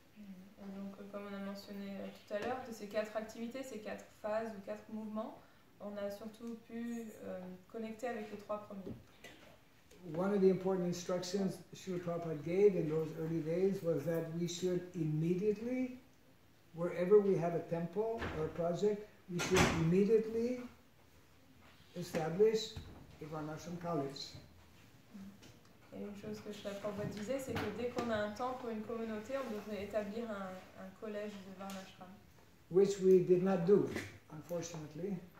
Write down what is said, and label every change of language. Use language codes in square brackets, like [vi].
[fr] Et donc, comme on a mentionné tout à l'heure, de ces quatre activités, ces quatre phases ou quatre mouvements, on a surtout pu connecter avec les trois premiers. [en] One of the important instructions Srila Prabhupada gave in those early days was that we should immediately, wherever we have a temple or a project, we should immediately establish a Varnashram college. [fr] Et une chose que Srila Prabhupada disait, c'est que dès qu'on a un temple ou une communauté, on devrait établir un collège de Varnashram. [en] Which we did not do, unfortunately.